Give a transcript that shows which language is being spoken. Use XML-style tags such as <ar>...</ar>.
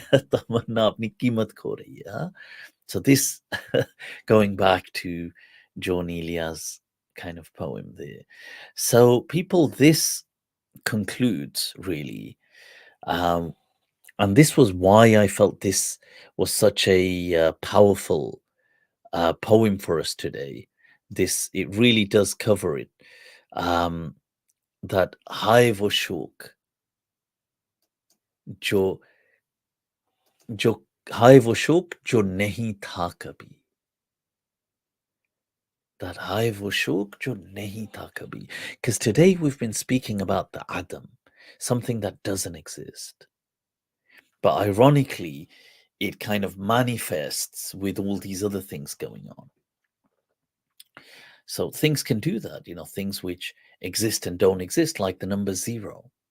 <hi>तमन्ना अपनी कीमत खो रही है, huh?</hi> <en>So this going back to Jaun Elia's kind of poem there. So people, this concludes really, and this was why I felt this was such a powerful poem for us today. This, it really does cover it.</en> <hi>That hai wo shok jo जो हाय वो शौक जो नहीं था कभी, that हाय वो शौक जो नहीं था कभी.</hi> <en>Because today we've been speaking about the Adam, something that doesn't exist. But ironically, it kind of manifests with all these other things going on. So things can do that, things which exist and don't exist, like the number 0.</en>